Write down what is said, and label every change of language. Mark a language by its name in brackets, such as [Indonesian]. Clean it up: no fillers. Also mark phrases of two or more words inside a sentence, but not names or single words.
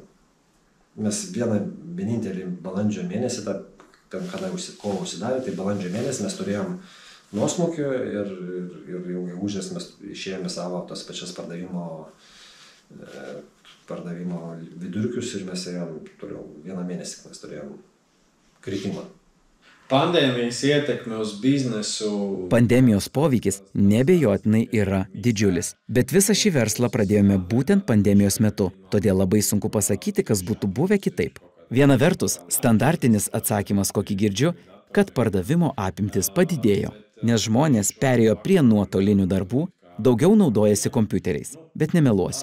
[Lithuanian] Mes vienintelį balandžio mėnesį, kada kovo užsidarė, tai balandžio mėnesį mes turėjom nuosmukį ir jau gegužės mes išėjome savo tas pačias pardavimo vidurkius ir mes ėjom toliau. Vieną mėnesį mes turėjom kritimą. [Latvian] Pandēmijas ietekme uz biznesu. [Lithuanian] Pandemijos poveikis neabejotinai yra didžiulis, bet visą šį verslą pradėjome būtent pandemijos metu, todėl labai sunku pasakyti, kas būtų buvę kitaip. Viena vertus, standartinis atsakymas, kokį girdžiu, kad pardavimo apimtis padidėjo, nes žmonės perėjo prie nuotolinių darbų, daugiau naudojasi kompiuteriais, bet nemeluosiu.